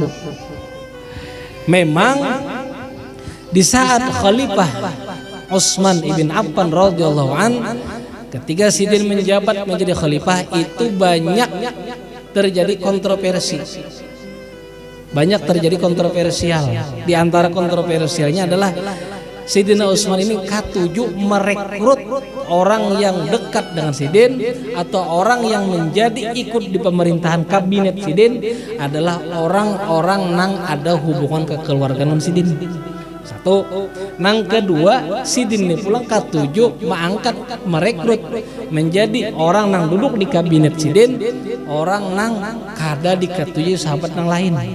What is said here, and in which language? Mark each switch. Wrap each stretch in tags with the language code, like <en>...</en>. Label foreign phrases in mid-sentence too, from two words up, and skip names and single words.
<id>Memang di saat Khalifah Utsman ibn Affan</id> <ar>radhiyallahu an,</ar> <id>ketika Sidin menjabat menjadi khalifah, itu banyak terjadi kontroversi. Banyak terjadi kontroversial. Di antara kontroversialnya adalah Sayyidina Utsman ini katuju merekrut orang yang dekat dengan Sidin atau orang yang menjadi ikut di pemerintahan kabinet Sidin adalah orang-orang nang ada hubungan kekeluargaan Sidin.</id> <bjn>Satu, nang kedua, Sidin ini pulang katuju mengangkat merekrut menjadi orang nang duduk di kabinet Sidin, orang nang kada dikatuju sahabat nang lain.</bjn>